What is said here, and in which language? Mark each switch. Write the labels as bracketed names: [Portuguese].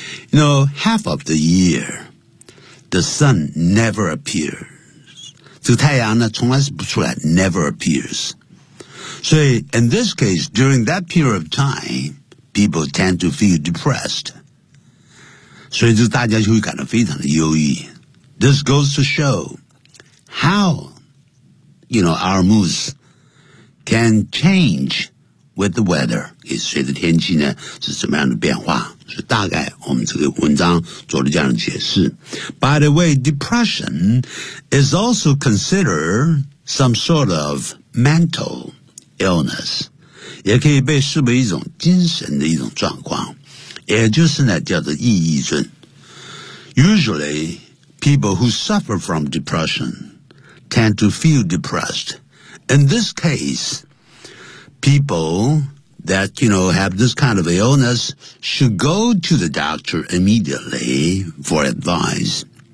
[English] You know, half of the year, the sun never appears. [Chinese] 这个太阳呢，从来是不出来 [English] ，never appears. So in this case, during that period of time, people tend to feel depressed. [Chinese] 所以就大家就会感到非常的忧郁。 [English] This goes to show how, you know, our moods can change with the weather. [Chinese] 也随着天气呢是怎么样的变化。所以大概我们这个文章做了这样的解释。 [English] By the way, depression is also considered some sort of mental illness. [Chinese] 也可以被视为一种精神的一种状况。也就是呢叫做抑郁症。 [English] Usually, people who suffer from depression tend to feel depressed. In this case, people that, you know, have this kind of illness should go to the doctor immediately for advice.